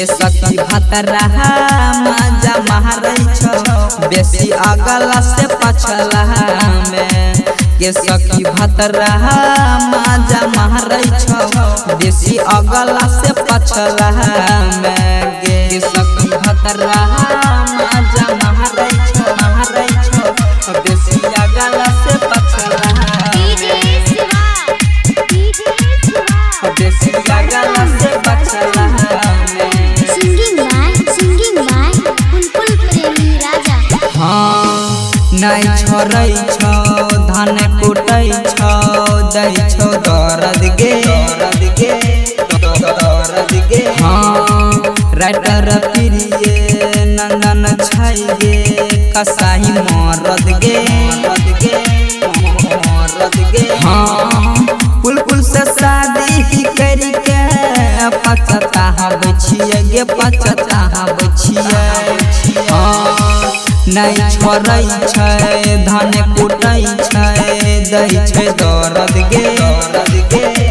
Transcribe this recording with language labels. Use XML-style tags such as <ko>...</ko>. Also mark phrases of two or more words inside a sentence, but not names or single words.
<anp>सखी भतरा माजा महरै छौ बेसी अगला से पछला ये सखी भतरा माजा महरै छौ बेसी अगला से पछला ये सखी भतरा माजा महरै छौ बेसी अगला से पछला बेसी अगला से पछला</anp> <en>Singing by Bulbul Premi Raja.</en> <anp>हाँ नहीं छोड़ै छौ धान कुटै छौ दै छौ दर्द गे हाँ राइटर प्रिय नंदन छै गे कसाई मरद गे हाँ बुलबुल से शादी करी के पछताहबै छियै गे पछताहबै छियै हाँ नहीं छोड़ै छै धान कुटै छै दै छै दर्द गे</anp>